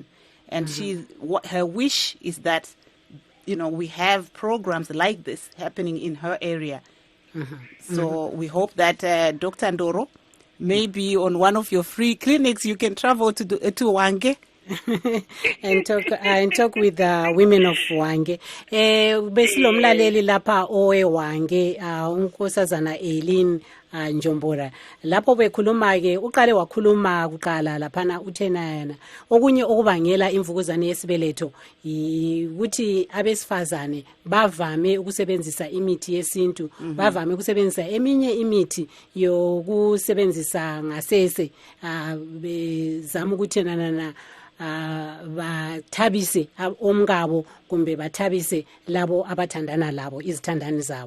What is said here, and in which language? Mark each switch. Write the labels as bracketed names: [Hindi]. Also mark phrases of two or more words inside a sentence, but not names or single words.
[English] And her wish is that we have programs like this happening in her area. So we hope that Dr. Ndoro, maybe on one of your free clinics, you can travel to Hwange and talk with the women of Hwange. [North Ndebele] Besilo mlaleli lapha owe Hwange unkosazana Eileen Njombora. Lapho bekhuluma ke uqale wakhuluma kuqala laphana uthena yana. Okunye okubangela imvukuzane yesibeletho ukuthi abesifazane bavame ukusebenzisa imithi yesintu, bavame ukusebenzisa eminye imithi yokusebenzisa ngasese bezama ukuthenana bathabise omngabo kumbe bathabise labo abathandana labo izithandani zabo.